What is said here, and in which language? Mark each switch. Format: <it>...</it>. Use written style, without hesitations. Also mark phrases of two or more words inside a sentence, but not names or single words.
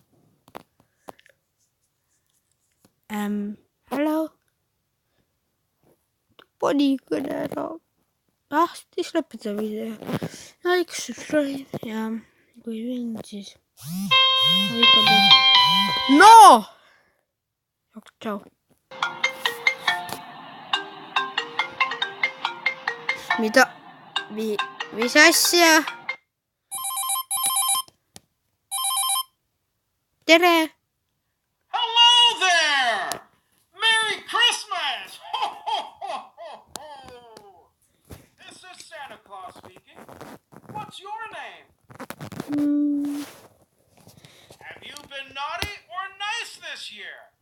<et>Hello. Pani kõne ära. Siis lõpeta video.</et> <en>Like, subscribe</en> <et>ja kui võin, siis. No! Tšau. Mida? Mis asja? Tere!</et> <en>Hello there! Merry Christmas! Ho, ho, ho, ho, ho! This is Santa Claus speaking. What's your name? Have you been naughty or nice this year?</en>